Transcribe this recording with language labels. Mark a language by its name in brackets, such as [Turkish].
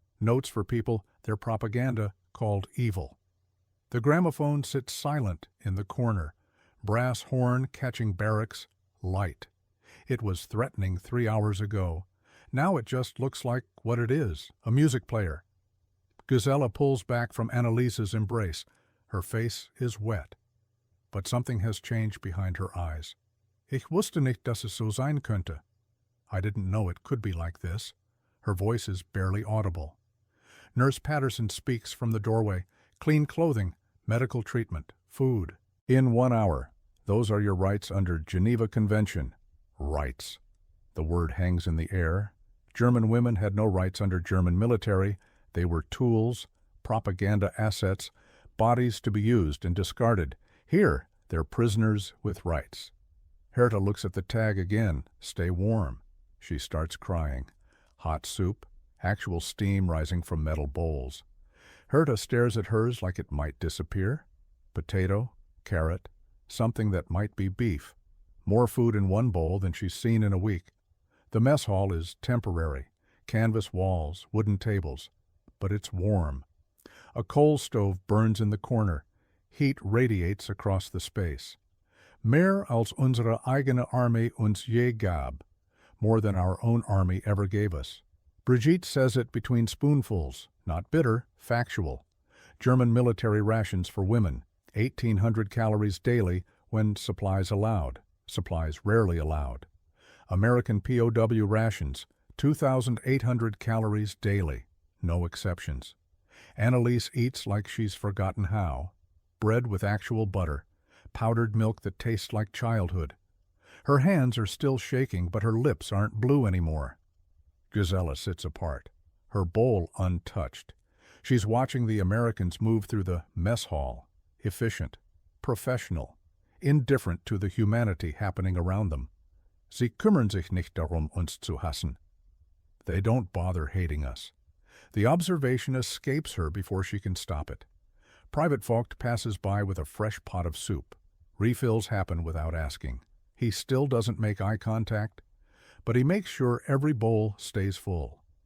[English] Notes for people their propaganda called evil. The gramophone sits silent in the corner, brass horn catching barracks, light. It was threatening 3 hours ago. Now it just looks like what it is, a music player. Gisela pulls back from Annaliese's embrace. Her face is wet. But something has changed behind her eyes. [German] Ich wusste nicht, dass es so sein könnte. [English] I didn't know it could be like this. Her voice is barely audible. Nurse Patterson speaks from the doorway. Clean clothing, medical treatment, food. In 1 hour. Those are your rights under Geneva Convention. Rights. The word hangs in the air. German women had no rights under German military. They were tools, propaganda assets, bodies to be used and discarded. Here, they're prisoners with rights. Herta looks at the tag again. Stay warm. She starts crying. Hot soup, actual steam rising from metal bowls. Herta stares at hers like it might disappear. Potato, carrot, something that might be beef. More food in one bowl than she's seen in a week. The mess hall is temporary. Canvas walls, wooden tables. But it's warm. A coal stove burns in the corner. Heat radiates across the space. [German] Mehr als unsere eigene Armee uns je gab. [English] More than our own army ever gave us. Brigitte says it between spoonfuls. Not bitter, factual. German military rations for women. 1,800 calories daily when supplies allowed. Supplies rarely allowed. American POW rations. 2,800 calories daily. No exceptions. Annalise eats like she's forgotten how. Bread with actual butter. Powdered milk that tastes like childhood. Her hands are still shaking, but her lips aren't blue anymore. Gisela sits apart, her bowl untouched. She's watching the Americans move through the mess hall, efficient, professional, indifferent to the humanity happening around them. [German] Sie kümmern sich nicht darum, uns zu hassen. [English] They don't bother hating us. The observation escapes her before she can stop it. Private Vogt passes by with a fresh pot of soup. Refills happen without asking. He still doesn't make eye contact, but he makes sure every bowl stays full.